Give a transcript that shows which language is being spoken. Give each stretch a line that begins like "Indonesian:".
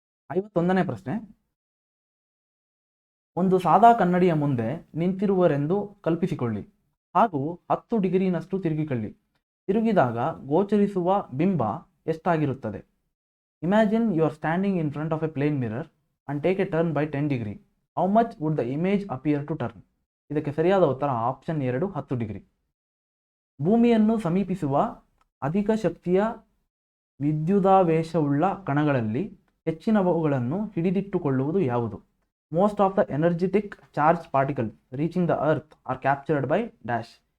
Kannada: 51ನೇ ಪ್ರಶ್ನೆ, ಒಂದು ಸಾದಾ ಕನ್ನಡಿಯ ಮುಂದೆ ನಿಂತಿರುವರೆಂದು ಕಲ್ಪಿಸಿಕೊಳ್ಳಿ ಹಾಗೂ 10 ಡಿಗ್ರಿನಷ್ಟು ತಿರುಗಿಕೊಳ್ಳಿ. ತಿರುಗಿದಾಗ ಗೋಚರಿಸುವ ಬಿಂಬ ಎಷ್ಟಾಗಿರುತ್ತದೆ?
English: Imagine you are standing in front of a plane mirror and take a turn by 10 degree. How much would the image appear to turn?
Kannada: ಇದಕ್ಕೆ ಸರಿಯಾದ ಉತ್ತರ ಆಪ್ಷನ್ 2, 10 ಡಿಗ್ರಿ. ಭೂಮಿಯನ್ನು ಸಮೀಪಿಸುವ ಅಧಿಕ ಶಕ್ತಿಯ ವಿದ್ಯುದಾವೇಶವುಳ್ಳ ಕಣಗಳಲ್ಲಿ ಹೆಚ್ಚಿನವುಗಳನ್ನು ಹಿಡಿದಿಟ್ಟುಕೊಳ್ಳುವುದು ಯಾವುದು?
English: Most of the energetic charge particles reaching the earth are captured by dash?